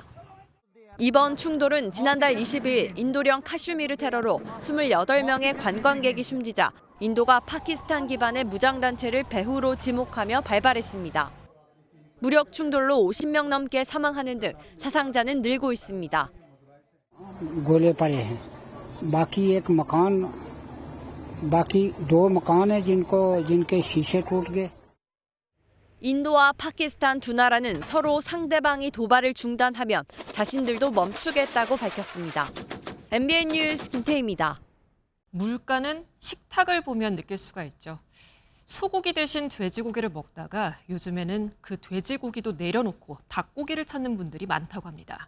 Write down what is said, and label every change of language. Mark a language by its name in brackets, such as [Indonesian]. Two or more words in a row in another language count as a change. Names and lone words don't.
[Korean] 이번 충돌은 지난달 20일 인도령 카슈미르 테러로 28명의 관광객이 숨지자 인도가 파키스탄 기반의 무장단체를 배후로 지목하며 발발했습니다. 무력 충돌로 50명 넘게 사망하는 등 사상자는 늘고 있습니다. [Hindi] गोले पड़े हैं बाकी एक मकान बाकी 2 मकान है जिनके शीशे टूट गए. [Korean] 인도와 파키스탄 두 나라는 서로 상대방이 도발을 중단하면 자신들도 멈추겠다고 밝혔습니다. MBN 뉴스 김태희입니다. 물가는 식탁을 보면 느낄 수가 있죠. 소고기 대신 돼지고기를 먹다가 요즘에는 그 돼지고기도 내려놓고 닭고기를 찾는 분들이 많다고 합니다.